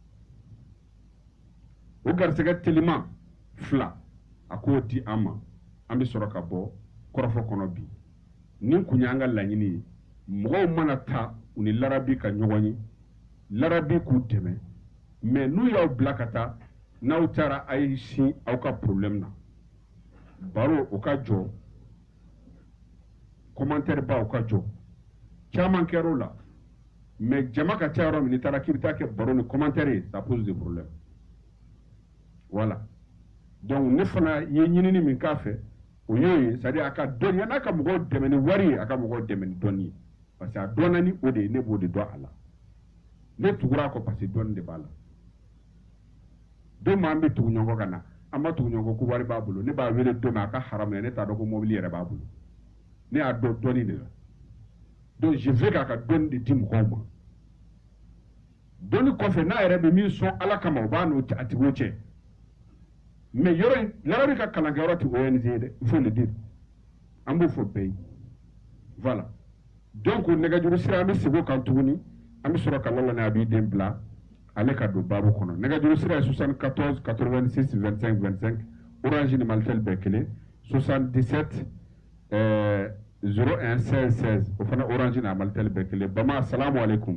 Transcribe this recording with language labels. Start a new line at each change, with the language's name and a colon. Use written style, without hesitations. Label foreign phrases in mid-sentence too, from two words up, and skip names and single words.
Bambara: o garisɛgɛ teliman 2 a k'o di an ma an bɛ sɔrɔ ka bɔ kɔrɔfɔ kɔnɔ bi nin kun ye an ka laɲini ye mɔgɔw mana taa u ni larabi ka ɲɔgɔn ye larabi k'u dɛmɛ mais n'u y'aw bila ka taa n'aw taara a ye sin aw ka problème na baro o ka jɔ commentaire ba o ka jɔ caman kɛra o la mais jama ka ca yɔrɔ min n'i taara k'i bɛ taa kɛ baro ni commentaire ye
French: ça pose des problèmes voilà donc
Bambara: ne fana ye ɲinini min k'a fɛ o y'o ye
French: c'est à dire
Bambara: a ka dɔnni n'a ka mɔgɔw dɛmɛ ni wari ye a ka mɔgɔw dɛmɛ ni dɔnni ye
French: parce que
Bambara: a dɔnna ni o de ye ne b'o de dɔn a la ne tugura a kɔ
French: parce que
Bambara: dɔnni de b'a la don min an bɛ tugu ɲɔgɔn ka na an ma tugu ɲɔgɔn ko wari b'a bolo ne b'a wele don min a ka haramu ye ne t'a dɔn ko mobili yɛrɛ b'a bolo ne y'a dɔn dɔnni de la
French: donc je veux
Bambara: k'a ka dɔnni de di mɔgɔw ma dɔnni kɔfɛ n'a yɛrɛ bɛ min sɔn ala kama o b'a n'o a tigiw cɛ mais yɔrɔ in larabi ka kalankɛyɔrɔ tɛ ONG ye dɛ
French: il faut le dire
Bambara: an b'o fɔ bɛɛ ye
French: voilà donc
Bambara: nɛgɛjuru sira an bɛ segin o kan tuguni an bɛ sɔrɔ ka lala ni a b'i den bila ale ka don baabu kɔnɔ nɛgɛjuru sira ye 74 86 25 25 orange ni malitel bɛɛ kelen 77 01 16 16 o fana orange ni a malitel bɛɛ kelen bama
Arabic: السلام عليكم